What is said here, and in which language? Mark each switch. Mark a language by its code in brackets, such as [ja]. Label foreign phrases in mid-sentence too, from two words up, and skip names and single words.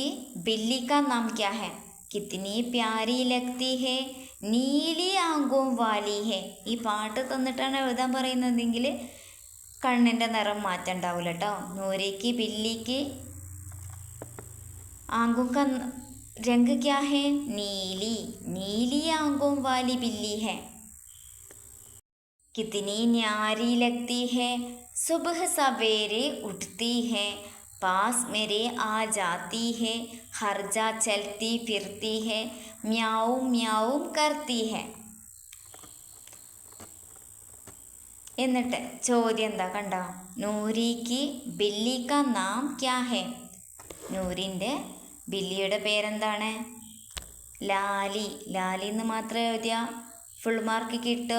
[hi] बिल्ली का नाम क्या है? कितनी प्यारी लगती है, नीली आंखों वाली है. [ml] ഈ പാട്ട് തന്നിട്ടാണ് എഴുതാൻ പറയുന്നതെങ്കിൽ കണ്ണിൻ്റെ നിറം മാറ്റം ഉണ്ടാവില്ല കേട്ടോ. [hi] नूरी की बिल्ली की आंखों रंग क्या है? नीली, नीली आंखों वाली बिल्ली है। कितनी न्यारी लगती है, सुबह सवेरे उठती है, पास मेरे आ जाती है, हर जा चलती फिरती है, म्याऊ म्याऊ करती है. [ml] എന്നിട്ട് ചോദ്യം എന്താ കണ്ടോ? [hi] नूरी की बिल्ली का नाम क्या है? [ml] നൂരിൻ്റെ ബില്ലിയുടെ പേരെന്താണ്? ലാലി. ലാലി എന്ന് മാത്രം എഴുതിയാ [en] full mark [ml] കിട്ടോ?